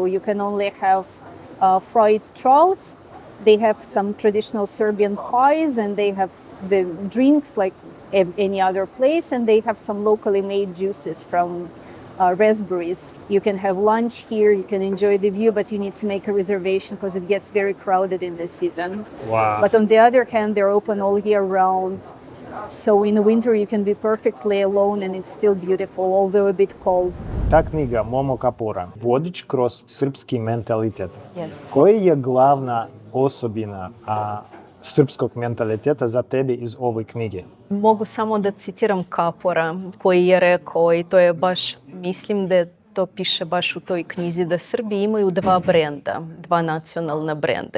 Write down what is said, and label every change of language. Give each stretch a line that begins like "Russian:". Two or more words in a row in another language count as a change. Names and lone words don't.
English: You can only have fried trout. They have some traditional Serbian pies and they have the drinks like any other place, and they have some locally made juices from raspberries. You can have lunch here, you can enjoy the view, but you need to make a reservation because it gets very crowded in this season. Wow. But on the other hand, they're open all year round. So in the winter you can be perfectly alone and it's still beautiful, although a bit cold.
Serbian: Ta knjiga Momo Kapora, vodič kroz srpski mentalitet.
English: Yes.
Serbian: Koja je glavna osobina srpskog mentaliteta za tebe iz ove knjige? Mogu samo da citiram Kapora koji je rekao, i to je baš, mislim da to piše baš u toj knjizi, da Srbi imaju dva brenda, dva nacionalna brenda.